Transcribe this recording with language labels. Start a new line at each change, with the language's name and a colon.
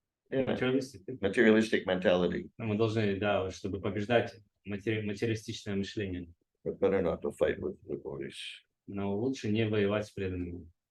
English: Materialistic mentality.
Russian: Мы должны, да, чтобы побеждать материалистичное мышление.
English: But better not to fight with devotees.
Russian: Но лучше не воевать с преданными.